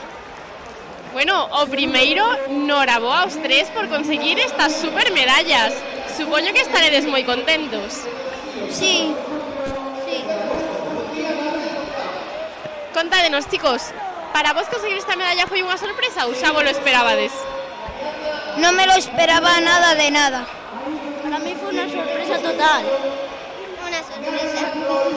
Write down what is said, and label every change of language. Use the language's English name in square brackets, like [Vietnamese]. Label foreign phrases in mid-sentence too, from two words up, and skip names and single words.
[Galician] Bueno, o primeiro, noraboa aos tres por conseguir estas super medallas. Supoño que estaredes moi contentos. Sí, sí. Contádenos, chicos, para vos conseguir esta medalla foi unha sorpresa ou xa vos lo esperabades? [Spanish] No me lo esperaba nada de nada. Para mí fue una sorpresa total. Una sorpresa.